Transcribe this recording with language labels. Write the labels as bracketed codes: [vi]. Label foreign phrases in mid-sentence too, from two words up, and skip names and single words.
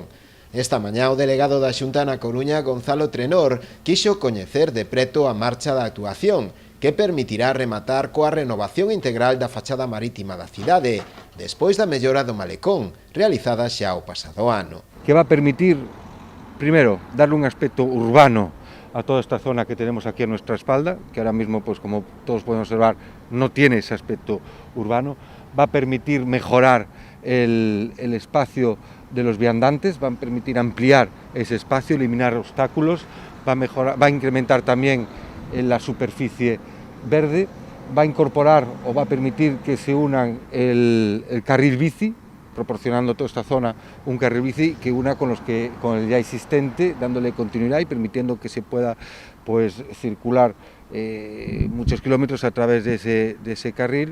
[gl] Esta mañá o delegado da Xunta na Coruña, Gonzalo Trenor, quixo coñecer de preto a marcha da actuación, que permitirá rematar coa renovación integral da fachada marítima da cidade, despois da mellora do malecón, realizada xa o pasado ano. [es] Que va a permitir, primero, darle un aspecto urbano a toda esta zona que tenemos aquí a nuestra espalda, que ahora mismo, pues como todos pueden observar, no tiene ese aspecto urbano. Va a permitir mejorar el espacio de los viandantes, va a permitir ampliar ese espacio, eliminar obstáculos, va a incrementar también la superficie verde, va a incorporar o va a permitir que se unan el carril bici, proporcionando a toda esta zona un carril bici que una con el ya existente, dándole continuidad y permitiendo que se pueda pues circular muchos kilómetros a través de ese carril.